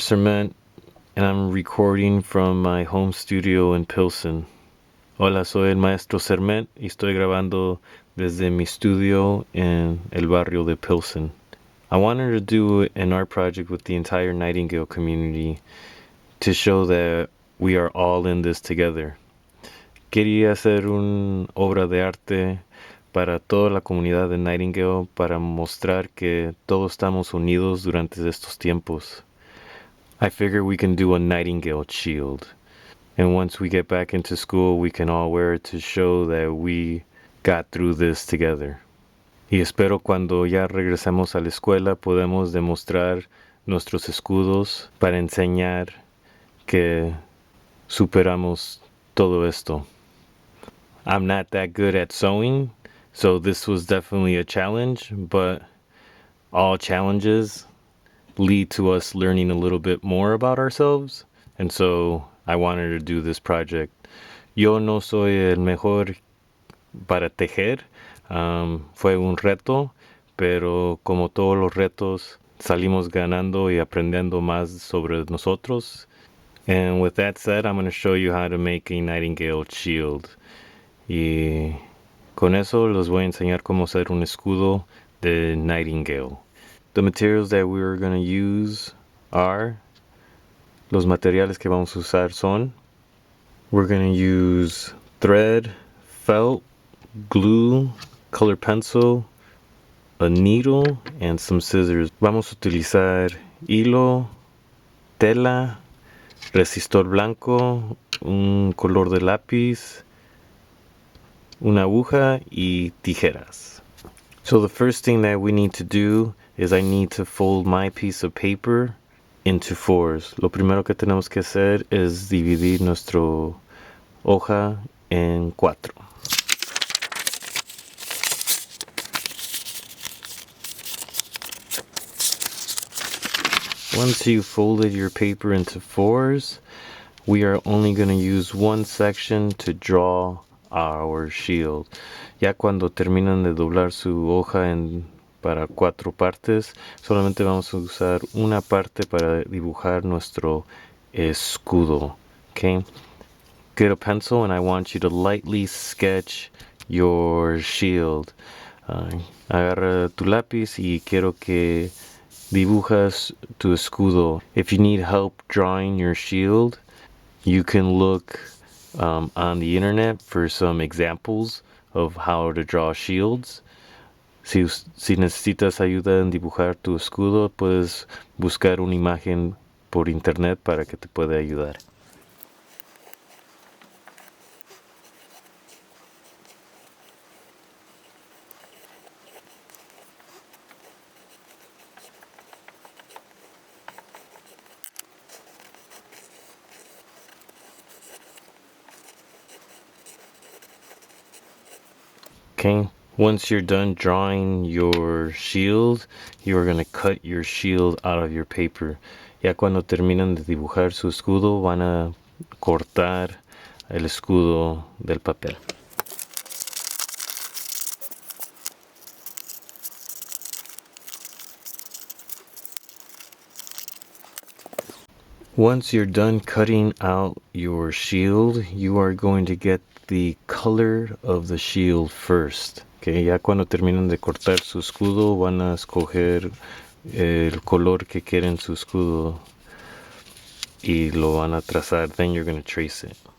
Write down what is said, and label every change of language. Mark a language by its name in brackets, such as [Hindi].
[English] Cement, and I'm recording from my home studio in Pilsen. [Spanish] Hola, soy el maestro Cement y estoy grabando desde mi estudio en el barrio de Pilsen. [English] I wanted to do an art project with the entire Nightingale community to show that we are all in this together. [Spanish] Quería hacer una obra de arte para toda la comunidad de Nightingale para mostrar que todos estamos unidos durante estos tiempos. [English] I figure we can do a Nightingale Shield. And once we get back into school, we can all wear it to show that we got through this together. [Spanish] Y espero cuando ya regresemos a la escuela podemos demostrar nuestros escudos para enseñar que superamos todo esto. [English] I'm not that good at sewing, so this was definitely a challenge, but all challenges lead to us learning a little bit more about ourselves. And so I wanted to do this project. [Spanish] Yo no soy el mejor para tejer. Fue un reto, pero como todos los retos, salimos ganando y aprendiendo más sobre nosotros. [English] And with that said, I'm going to show you how to make a Nightingale Shield. [Spanish] Y con eso les voy a enseñar cómo hacer un escudo de Nightingale. [English] The materials that we're going to use are, [Spanish] los materiales que vamos a usar son, [English] we're going to use thread, felt, glue, color pencil, a needle, and some scissors. [Spanish] Vamos a utilizar hilo, tela, resistor blanco, un color de lápiz, una aguja y tijeras. [English] So the first thing that we need to do is I need to fold my piece of paper into fours. [Spanish] Lo primero que tenemos que hacer es dividir nuestro hoja en cuatro. [English] Once you folded your paper into fours, we are only going to use one section to draw our shield. [Spanish] Ya cuando terminan de doblar su hoja para cuatro partes, solamente vamos a usar una parte para dibujar nuestro escudo. [English] Okay? Get a pencil and I want you to lightly sketch your shield. [Spanish] Agarra tu lápiz y quiero que dibujas tu escudo. [English] If you need help drawing your shield, you can look on the internet for some examples of how to draw shields. [Spanish] Si necesitas ayuda en dibujar tu escudo, puedes buscar una imagen por internet para que te pueda ayudar. [English] Okay, once you're done drawing your shield, you are going to cut your shield out of your paper. [Spanish] Ya cuando terminan de dibujar su escudo, van a cortar el escudo del papel. [English] Once you're done cutting out your shield, you are going to get the color of the shield first. [Spanish] Okay, ya cuando terminan de cortar su escudo, van a escoger el color que quieren su escudo y lo van a trazar. [English] Then you're going to trace it.